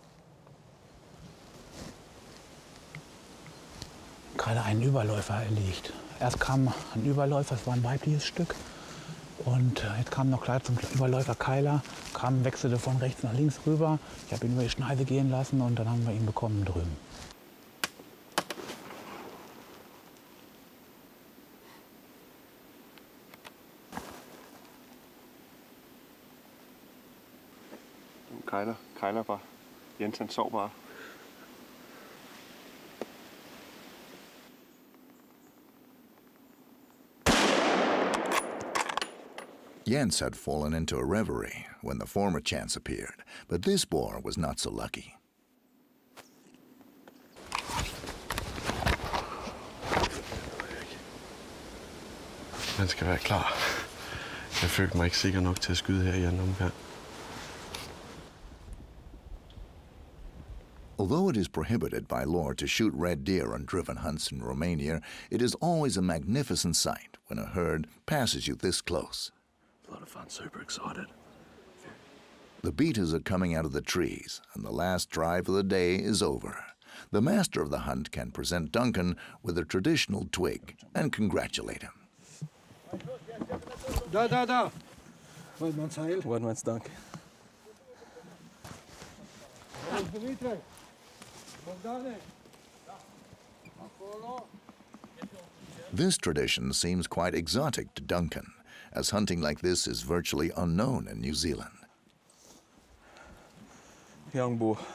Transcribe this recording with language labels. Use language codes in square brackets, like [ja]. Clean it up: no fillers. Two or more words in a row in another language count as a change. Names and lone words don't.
[de] Gerade einen Überläufer erlegt. Erst kam ein Überläufer, es war ein weibliches Stück. Und jetzt kam noch gleich zum Überläufer Keiler, wechselte von rechts nach links rüber. Ich habe ihn über die Schneide gehen lassen und dann haben wir ihn bekommen drüben. [da] Kejler bare. Jens han sov bare. [en] Jens had fallen into a reverie when the former chance appeared, but this boar was not so lucky. [da] Man skal være klar. Jeg følte mig ikke sikker nok til at skyde her i anden omgang. [en] Although it is prohibited by law to shoot red deer on driven hunts in Romania, it is always a magnificent sight when a herd passes you this close. A lot of fun, super excited. The beaters are coming out of the trees, and the last drive of the day is over. The master of the hunt can present Duncan with a traditional twig and congratulate him. [de] Da. Weidmanns Heil. Weidmanns Dank. [en] This tradition seems quite exotic to Duncan, as hunting like this is virtually unknown in New Zealand. Young boar.